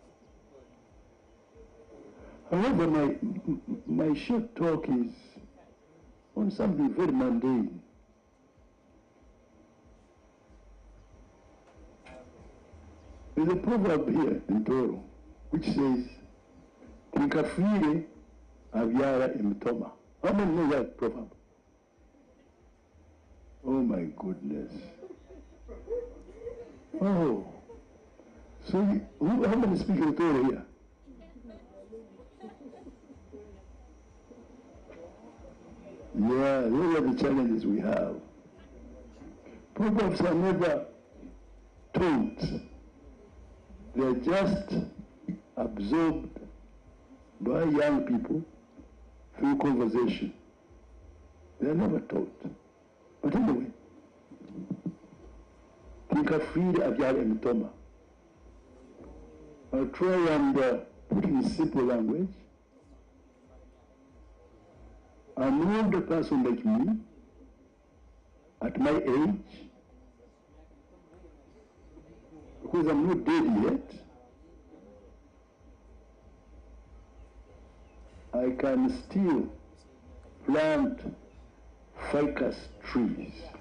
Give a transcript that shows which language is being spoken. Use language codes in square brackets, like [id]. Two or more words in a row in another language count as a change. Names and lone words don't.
[en] However, my short talk is on something very mundane. There's a proverb here in Toro which says, [ttj] Tinkafire avyara emitoma. [en] How many know that proverb? Oh my goodness. Oh. So how many speak in Toro here? Yeah, those are the challenges we have. Proverbs are never taught. They're just absorbed by young people through conversation. They're never taught. But anyway, [ttj] Tinkafiri avyara emitoma. [en] I'll try and put in simple language. An older person like me, at my age, because I'm not dead yet, I can still plant ficus trees.